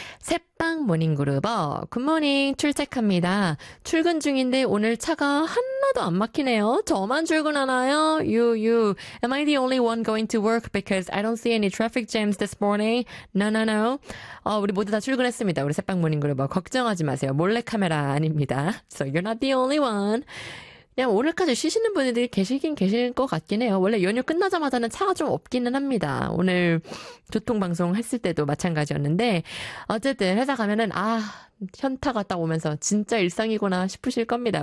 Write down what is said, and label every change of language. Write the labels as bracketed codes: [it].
[ko] 새빵 모닝그루버 굿모닝 출첵합니다. 출근 중인데 오늘 차가 하나도 안 막히네요. 저만 출근하나요? [en] Am I the only one going to work because I don't see any traffic jams this morning? No. [ko] 우리 모두 다 출근했습니다. 우리 새빵 모닝그루버 걱정하지 마세요. 몰래카메라 아닙니다. [en] So you're not the only one. [ko] 그냥 오늘까지 쉬시는 분들이 계시긴 계실 것 같긴 해요. 원래 연휴 끝나자마자는 차가 좀 없기는 합니다. 오늘 교통방송 했을 때도 마찬가지였는데 어쨌든 회사 가면은 아 현타가 딱 오면서 진짜 일상이구나 싶으실 겁니다.